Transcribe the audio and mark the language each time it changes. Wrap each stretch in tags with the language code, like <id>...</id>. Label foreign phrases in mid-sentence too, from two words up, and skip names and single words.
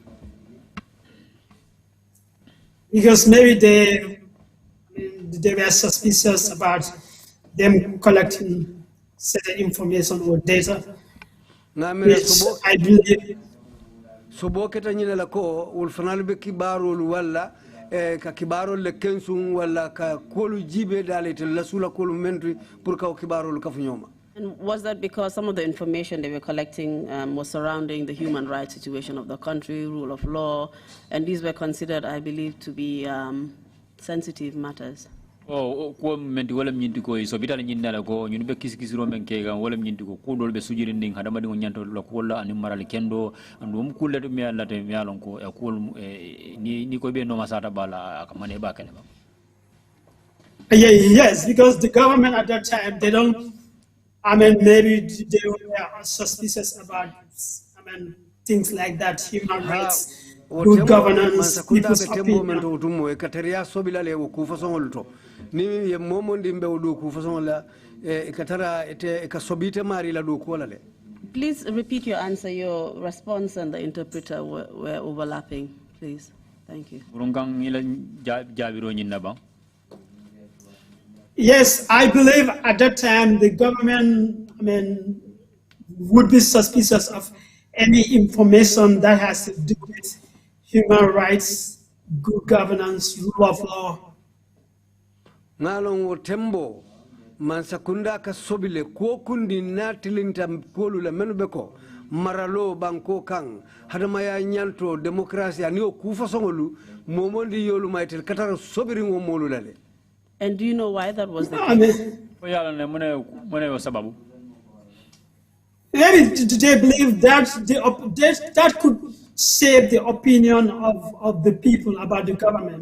<en>Because maybe they were suspicious about them collecting certain information or data. Which I believe.</en> <man>Sobo keta nyina la ko ul fanal be kibarol wala ka kibarol le kensum wala ka kolu jibe dalete la sula kolu mentri pour ka kibarol ka funyoma.</man> <en>And was that because some of the information they were collecting was surrounding the human rights situation of the country, rule of law, and these were considered, I believe, to be sensitive matters?</en> <man>Oh, ko menti wala nyindi ko so bitala nyinda la ko nyunu be kisikisiro men ke ga wala nyindi ko ko dol be sujiri nding hadama di nyanto la ko la ani maral kendo andum kulle do mi alla te mi alon ko e ko ni ko be no masata bala akamane ba kale ba.</man> <en>Yes, because the government at that time they don't maybe they were suspicious about things like that, human rights, good governance, people's opinion.</en> <man>Ni ye momondi mbewdu ku façon la ikatara ete kasobite mari la do ko la le.</man> <en>Please repeat your answer. Your response and the interpreter were overlapping, please. Thank you. Yes, I believe at that time the government would be suspicious of any information that has to do with human rights, good governance, rule of law.</en> <man>Ngalong tembo man sakunda ka sobile ko kundi na tilinta kolu la menubeko maralo banko kang hadama ya nyanto demokrasi ani o kufa songolu momondi yolu maitel katara sobiri ngo molu lale.</man> <en>And do you know why that was the case? Maybe they believe that that could shape the opinion of the people about the government.</en>